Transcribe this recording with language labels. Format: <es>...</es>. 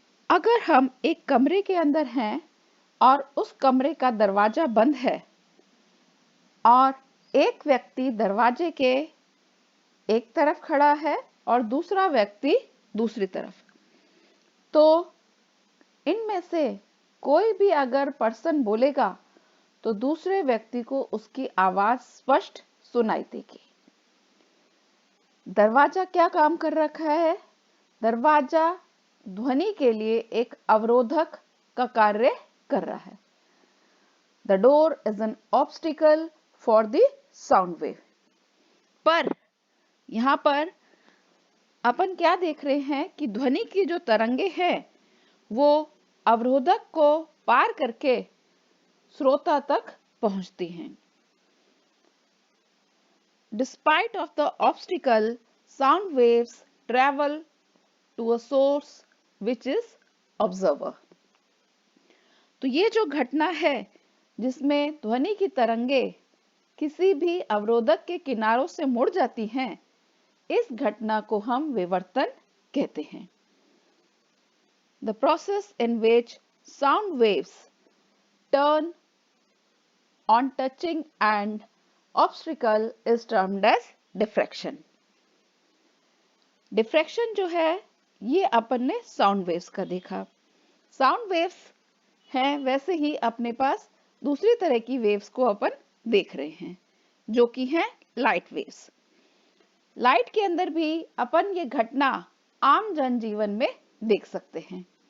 <hi>अगर हम एक कमरे के अंदर हैं और उस कमरे का दरवाजा बंद है और एक व्यक्ति दरवाजे के एक तरफ खड़ा है और दूसरा व्यक्ति दूसरी तरफ, तो इनमें से कोई भी अगर पर्सन बोलेगा तो दूसरे व्यक्ति को उसकी आवाज स्पष्ट सुनाई देगी। दरवाजा क्या काम कर रखा है? दरवाजा ध्वनि के लिए एक अवरोधक का कार्य कर रहा है।</hi> <en>The door is an obstacle for the sound wave.</en> <hi>पर यहाँ पर अपन क्या देख रहे हैं कि ध्वनि की जो तरंगे हैं वो अवरोधक को पार करके श्रोता तक पहुंचती हैं।</hi> <en>Despite of the obstacle, sound waves travel to a source which is observer.</en> <hi>तो ये जो घटना है जिसमें ध्वनि की तरंगे किसी भी अवरोधक के किनारों से मुड़ जाती हैं, इस घटना को हम विवर्तन कहते हैं।</hi> <en>The process in which sound waves turn on touching and obstacle is termed as diffraction.</en> <hi>Diffraction जो है ये अपन ने साउंड वेव्स का देखा। साउंड वेव्स हैं, वैसे ही अपने पास दूसरी तरह की वेव्स को अपन देख रहे हैं जो कि हैं लाइट वेव्स। लाइट के अंदर भी अपन ये घटना आम जनजीवन में देख सकते हैं।</hi>